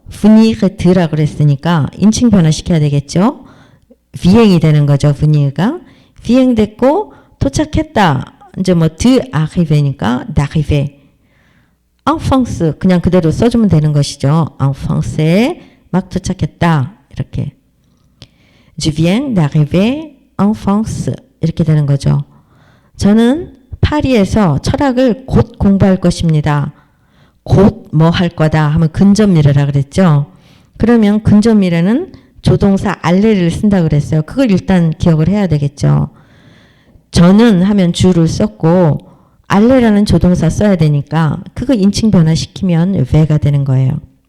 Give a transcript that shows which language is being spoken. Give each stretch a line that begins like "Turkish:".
Korean: venir드라 그랬으니까 인칭 변화시켜야 되겠죠. 비행이 되는 거죠. venir가. 비행됐고 도착했다. 이제 뭐 d'arriver니까 d'arriver. en France 그냥 그대로 써주면 되는 것이죠. en France에 막 도착했다. 이렇게.
French: Je viens d'arriver en France
Korean: 이렇게 되는 거죠. 저는 파리에서 철학을 곧 공부할 것입니다. 곧 뭐 할 거다 하면 근접 미래라 그랬죠. 그러면 근접 미래는 조동사 알레를 쓴다 그랬어요. 그걸 일단 기억을 해야 되겠죠. 저는 하면 주를 썼고 알레라는 조동사 써야 되니까 그거 인칭 변화시키면 왜가 되는 거예요.